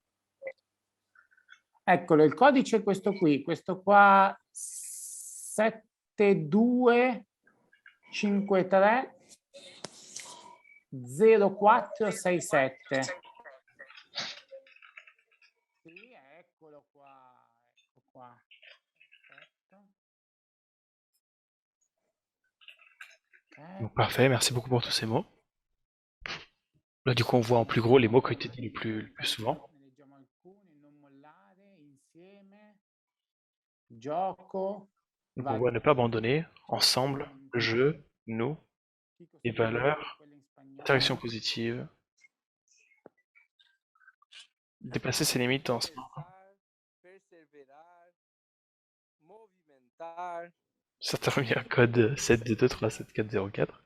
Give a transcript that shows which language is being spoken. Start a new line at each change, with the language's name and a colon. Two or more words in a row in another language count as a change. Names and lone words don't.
Italian: Eccolo, il codice è questo qui, questo qua 7253 0467. Sì, eccolo qua, ecco qua. Perfetto. Okay.
French: Donc parfait, merci beaucoup pour tous ces mots. Là du coup on voit en plus gros les mots qui ont été dits le plus souvent.
Italian: Ne leggiamo alcuni, non mollare, insieme, gioco.
French: Donc on voit ne pas abandonner, ensemble, jeu, nous, les valeurs, interaction positive, dépasser ses limites ensemble. Certains ont mis un code 7223704.